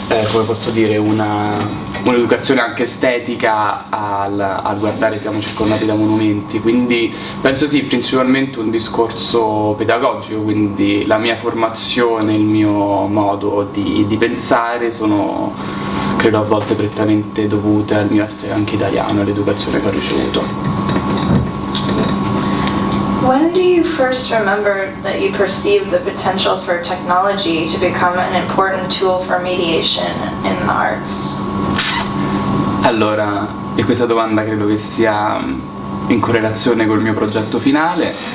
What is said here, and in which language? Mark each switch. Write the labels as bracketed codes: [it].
[it] come posso dire, un'educazione anche estetica al guardare, siamo circondati da monumenti, quindi penso sì, principalmente un discorso pedagogico, quindi la mia formazione, il mio modo di pensare sono, credo, a volte prettamente dovute al mio essere anche italiano e all'educazione che ho ricevuto. [en] When do you first remember that you perceived the potential for technology to become an important tool for mediation in the arts? [it] Allora, e questa domanda credo che sia in correlazione col mio progetto finale.